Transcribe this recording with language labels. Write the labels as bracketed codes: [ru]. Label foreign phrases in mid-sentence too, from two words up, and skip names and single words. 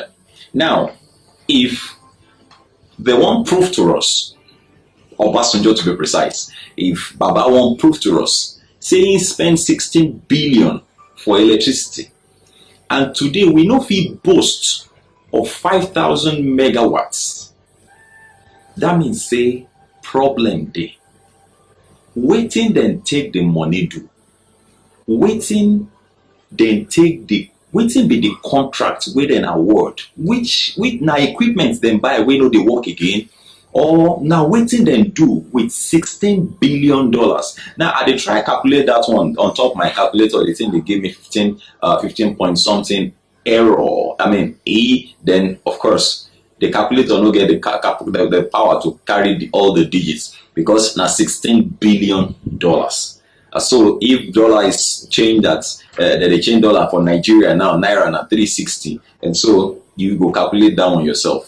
[pcm] Now, if they won't prove to us, Obasanjo to be precise, if Baba won't prove to us, say he spend 16 billion for electricity, and today we no fit boast of 5,000 megawatts. That means say problem dey. Wetin then take the money do? Wetin be the contract wey dem award? Which na equipment dem buy wey no dey work again? Or now wetin dem do with $16 billion? Now I dey try calculate that one on top my calculator. The thing they give me 15 point something error. I mean then of course the calculator no get the power to carry all the digits because now $16 billion. So if dollar is changed that they change dollar for Nigeria now, naira na 360, and so you go calculate that one yourself.